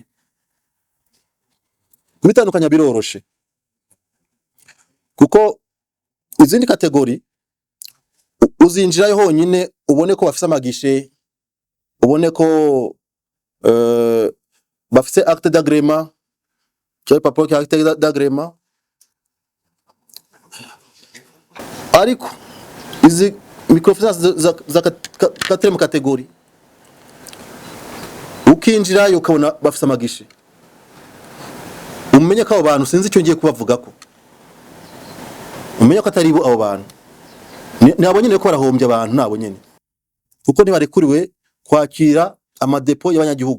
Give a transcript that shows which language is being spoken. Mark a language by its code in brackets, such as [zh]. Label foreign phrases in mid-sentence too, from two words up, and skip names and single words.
[rn] Kubitandukanya biroroshe, kuko izindi kategori uzinjirayo honyine ubone ko bafise amagishe, ubone ko bafise [fr] acte d'agrément, [rn] cyangwa [fr] papier acte d'agrément, [rn] ariko izi microfinance za 4e kategori ukinjirayo ukabona bafise amagishe, umenye ko abo bantu sinzi icyo ngiye kubavuga ko, umenye ko atari bo abo bantu nabo nyene ko barahombye abantu, nabo nyene kuko ntibarekuriwe kwakira amadepo y'abanyagihugu.